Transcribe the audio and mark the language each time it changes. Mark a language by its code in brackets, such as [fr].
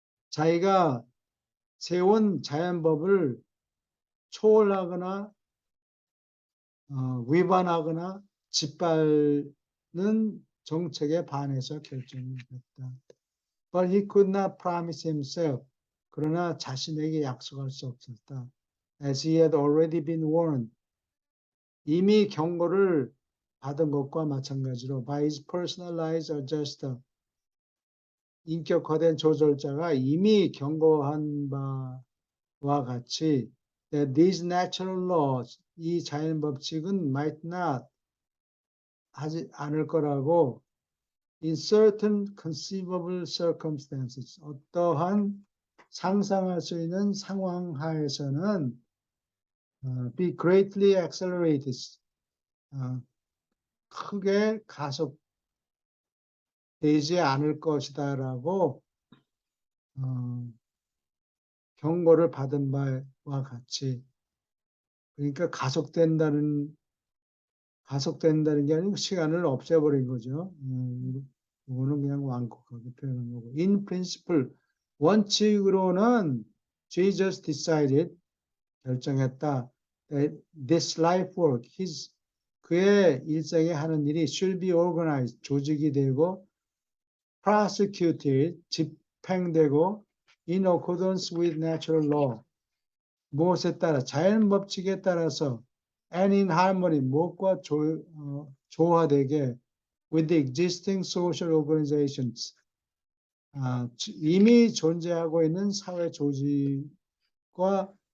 [ko] 자기가 세운 자연법을 초월하거나 위반하거나 짓밟는 정책에 반해서 결정을 했다. [en] But he could not promise himself. [ko] 그러나 자신에게 약속할 수 없었다. [en] As he had already been warned. [ko] 이미 경고를 받은 것과 마찬가지로 [en] by his personalized adjuster. [ko] 인격화된 조절자가 이미 경고한 바와 같이 [en] that these natural laws, [ko] 이 자연 법칙은 [en] might not [ko] 하지 않을 거라고 [en] in certain conceivable circumstances, [ko] 어떠한 상상할 수 있는 상황 하에서는 [en] be greatly accelerated, [ko] 크게 가속되지 않을 것이다라고 경고를 받은 바와 같이, 그러니까 가속된다는 게 아니고 시간을 없애버린 거죠. 이거는 그냥 완곡하게 표현한 거고. [en] In principle, [ko] 원칙으로는 [en] Jesus decided, [ko] 결정했다. [en] That this life work, [ko] 그의 일생에 하는 일이 [en] should be organized, [ko] 조직이 되고 [en] prosecuted, [ko] 집행되고 [en] in accordance with natural law, [ko] 무엇에 따라, 자연 법칙에 따라서 [en] and in harmony, [ko] 무엇과 조화되게 [en] with the existing social organizations, [ko] 이미 존재하고 있는 사회 조직들과